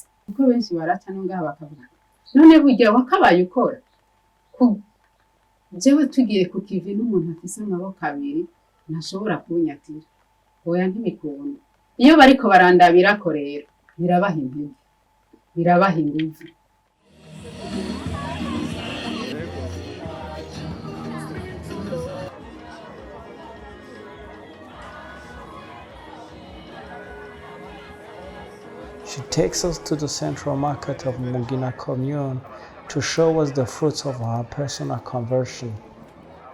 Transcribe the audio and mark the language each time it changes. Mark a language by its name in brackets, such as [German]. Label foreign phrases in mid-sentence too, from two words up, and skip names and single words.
[Rundi] Kuko benshi baraca no ngaha bakavuga none burya wakabaye ukora. Jewe tugiye ku kivi n'umuntu afise amaboko abiri ntashobora kunyatira, oya ntibikunda. Iyo bariko barandabira ko rero birabaha inguvu, birabaha inguvu. [English] She takes us to the central market of Mugina commune to show us the fruits of her personal conversion.